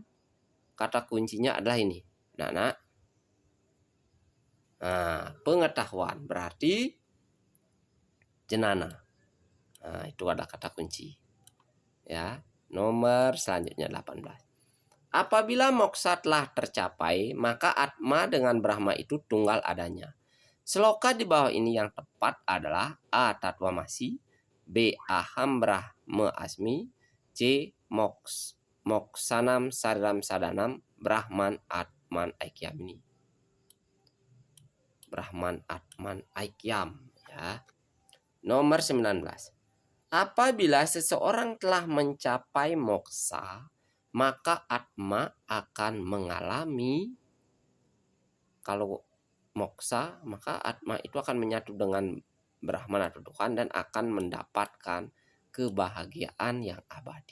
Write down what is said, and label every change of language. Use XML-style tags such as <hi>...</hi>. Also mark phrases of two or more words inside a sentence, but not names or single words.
<id>Kata kuncinya adalah ini. Nah, pengetahuan berarti jenana. Nah, itu adalah kata kunci. Ya, nomor selanjutnya 18. Apabila moksa telah tercapai, maka atma dengan Brahma itu tunggal adanya. Sloka di bawah ini yang tepat adalah A.</id> <sa>Tatwamasi, B. Aham Brahma Asmi, C. Moksanam Sariram Sadanam, Brahman Atman Aikyam ini. Brahman Atman Aikyam.</sa> <id>Ya. Nomor 19. Apabila seseorang telah mencapai moksa, maka atma akan mengalami, kalau moksa maka atma itu akan menyatu dengan Brahman atau Tuhan dan akan mendapatkan kebahagiaan yang abadi.</id>